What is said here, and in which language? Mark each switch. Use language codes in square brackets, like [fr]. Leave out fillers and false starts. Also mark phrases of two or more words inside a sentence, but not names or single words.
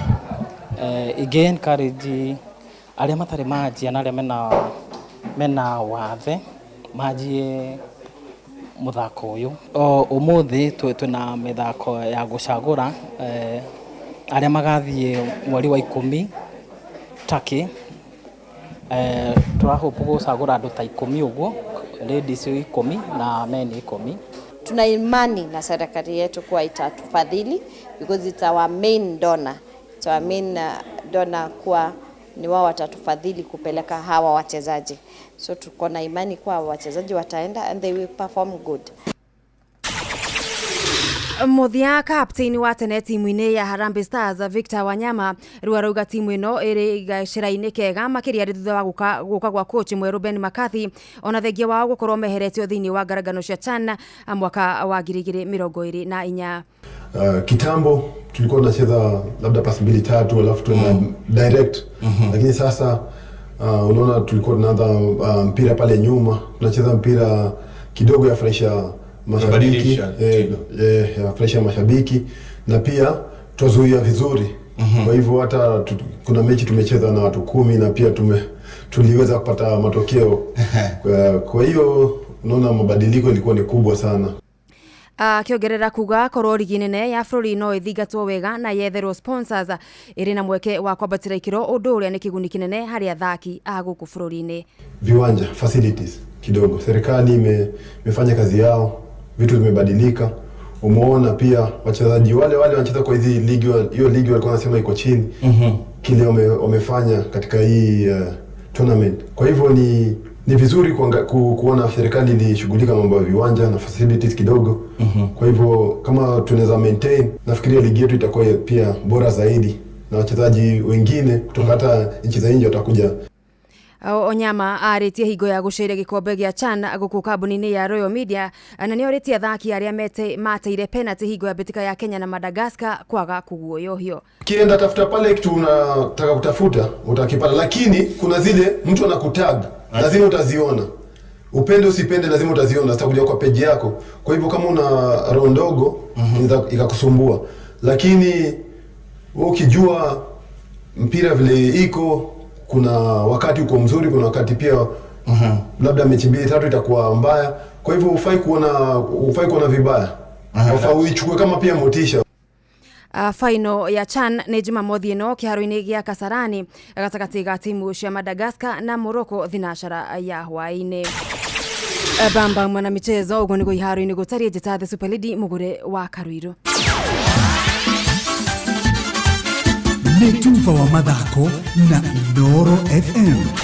[ki] Ingĩ encourage arĩa matarĩ manjia na arĩa mena wathe manjie muthako ũyũ. Ũmũthĩ twĩna mĩthako ya gũcagũra arĩa magathiĩ mweri wa 10 Turkey. Turahope gũcagũra andũ ta 10 ũguo, ladies 10 na men 10. [sw] Tuna imani na serikali yetu kwa itatufadhili [en] because it's our main donor. It's our main donor [sw] kwa ni wao watatufadhili kupeleka hawa wachezaji. So tuko na imani kwa wachezaji wataenda [en] and they will perform good. [ki] Muthia captain wa tene timu-inĩ ya Harambee Stars Victor Wanyama rĩu arauga timu ĩno ĩrĩ gacĩra-inĩ kega makĩria thutha wa gũka gwa coach mwerũ Ben McCarthy ona thengia wao gũkorwo meheretio thĩinĩ wa ngaragano cia CHAN mwaka wa 2024. [sw] Kitambo tulikuwa tunacheza labda pasi 2-3 alafu tuna direct, lakini sasa unaona tulikuwa tunaanza mpira pale nyuma, tunacheza mpira kidogo ya fresha mashabiki, ya fresha mashabiki, na pia tuzuia vizuri. Kwa hivyo hata kuna mechi tumecheza na watu 10 na pia tuliweza kupata matokeo. Kwa hiyo unaona mabadiliko ilikuwa ni kubwa sana. [ki] Kĩongerera kuga korwo ligi nene ya bũrũri no ĩthingatwo wega na yetherwo sponsors ĩrĩ na mweke wa kwambatĩra ikĩro, ũndũ ũrĩa nĩ kĩguni kĩnene harĩ athaki a gũkũ bũrũri-inĩ. [sw] Viwanja, facilities kidogo. Serikali imefanya kazi yao, vitu vimebadilika. Umeona pia wachezaji wale wanacheza kwa hizi ligi, hiyo ligi walikuwa wanasema iko chini. Kile wamefanya katika hii tournament. Kwa hivyo ni vizuri kuona serikali ilishughulika mambo ya viwanja na facilities kidogo. Kwa hivyo kama tunaweza maintain, nafikiria ligi yetu itakuwa pia bora zaidi na wachezaji wengine kutoka hata nchi za nje watakuja. [ki] Onyama aritie higo ya gucire gikombe gia CHAN guku kambuni-ini ya Royal Media na ni oritie athaki aria mateire penalty higo ya bitika ya Kenya na Madagascar kwaga kuguoyohio. [sw] Kienda tafuta pale kitu unataka kutafuta utakipata, lakini kuna zile mtu anakutag lazima utaziona. Upende usipende lazima utaziona, zitakuja kwa page yako. Kwa hivyo kama una roho ndogo ikakusumbua, lakini ukijua mpira vile iko, kuna wakati uko mzuri, kuna wakati pia labda mechi 2-3 itakuwa mbaya. Kwa hivyo ufai kuona vibaya. Ufai uichukue kama pia motisha. [ki] Final ya CHAN ni Jumamothi ino kiharo-ini gia Kasarani gatagati ga timu cia Madagascar na Morocco thinashara ya hwaini. Bamba mwana michezo ugo nigo iharo-ini gutari njeta the Super League mugure wa Karuiro. Netuva wa mathako na Inooro FM.